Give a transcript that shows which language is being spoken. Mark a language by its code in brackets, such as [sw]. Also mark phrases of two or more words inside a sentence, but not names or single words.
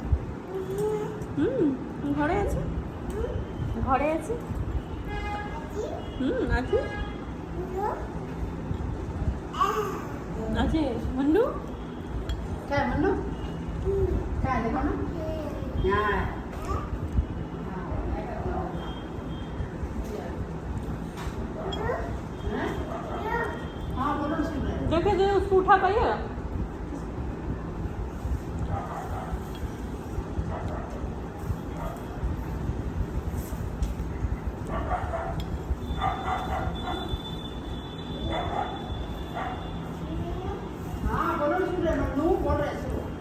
[bn] ঘরে আছে, ঘরে আছে। আছে আছে মান্নু। [tl] Kaya mo, no? Kaya, di ba, no? Yan. [hi] हाँ बोलो सुन रहे हैं। देखे जो उसको उठा पाइए। हाँ बोलो सुन रहे हैं, नू बोल रहे हैं, सुनो।